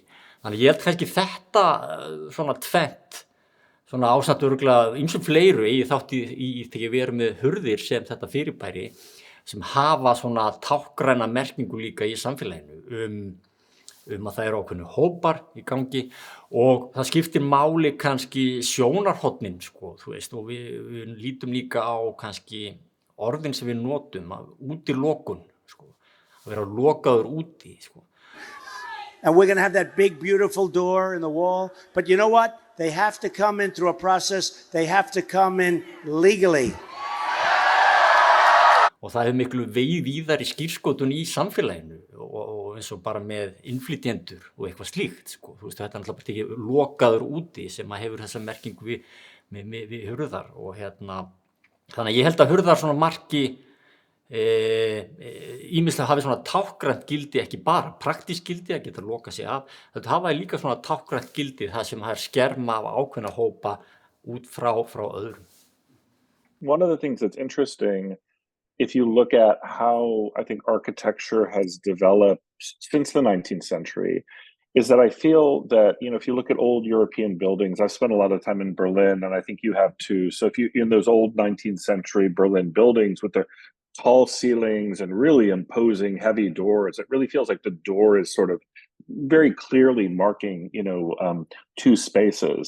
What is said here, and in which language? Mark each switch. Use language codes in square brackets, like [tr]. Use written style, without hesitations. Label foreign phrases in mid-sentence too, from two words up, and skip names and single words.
[is] Þannig ég held kannski þetta svona tvennt, svona ásamt örugglega ýmsum fleiru eigi þátt í þegar við erum með hurðir sem þetta fyrirbæri, sem hafa svona tákgræna merkingu líka í samfélaginu að það eru ákveðnu hópar í gangi og það skiptir máli kannski sjónarhornin sko, þú veist, og við lítum líka á kannski orðin sem við notum að útilokun sko, að vera lokaður úti sko. [en] And we're going to have that big, beautiful door in the wall. But you know what? They have to come in through a process. They have to come in legally. [is] Og það miklu víðari skírskotun í samfélaginu og eins og bara með innflytjendur og eitthvað slíkt sko. Þú veist, þetta er náttúrulega ekki lokaður úti sem að hefur þessa merkingu við hurðar og þannig að ég held að hurðar svona marki ýmislega hafi svona tákgrænt gildi, ekki bara praktískt gildi að geta lokað sig af, þetta hafa líka svona tákgrænt gildi það sem er skerma af ákveðna hópa út frá öðrum. [en] One of the things that's interesting, if you look at how I think architecture has developed since the 19th century, is that I feel that, if you look at old European buildings, I've spent a lot of time in Berlin, and I think you have too. So if you, in those old 19th century Berlin buildings with their tall ceilings and really imposing heavy doors, it really feels like the door is sort of very clearly marking, two spaces.